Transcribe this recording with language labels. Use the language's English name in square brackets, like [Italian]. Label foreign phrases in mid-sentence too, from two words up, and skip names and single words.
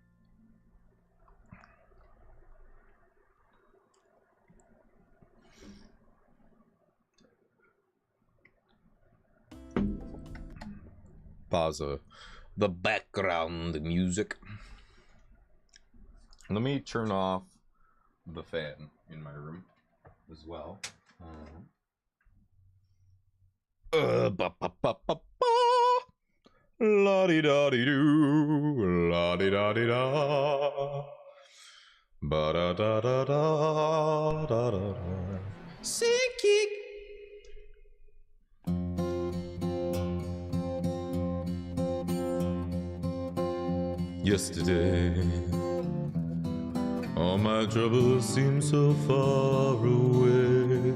[English] Pause the background music. Let me turn off the fan in my room as well. La di da di do, la di da di da, ba da da da da da da. Singing. Yesterday, all my troubles seem so far away.